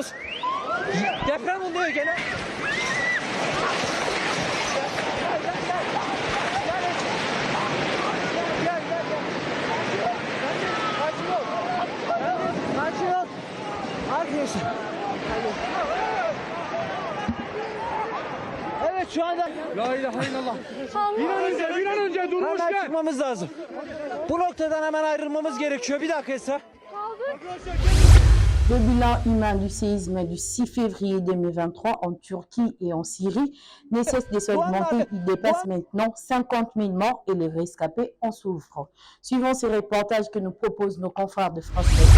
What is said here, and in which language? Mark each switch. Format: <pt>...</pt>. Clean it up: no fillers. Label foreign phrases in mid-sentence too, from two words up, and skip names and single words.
<tr>Deprem oluyor gene. Sakin ol. Arkadaşlar. Evet şu anda</tr> <ar>لا إله إلا الله.</ar> <tr>Bir an önce durmuş Hemen gel. çıkmamız lazım. Bu noktadan hemen ayrılmamız gerekiyor. Bir dakika Esra.</tr> <fr>Le bilan humain du séisme du 6 février 2023 en Turquie et en Syrie ne cesse de s'augmenter. Il dépasse maintenant 50 000 morts et les rescapés en souffrent. Suivant ces reportages que nous proposent nos confrères de France 24.</fr>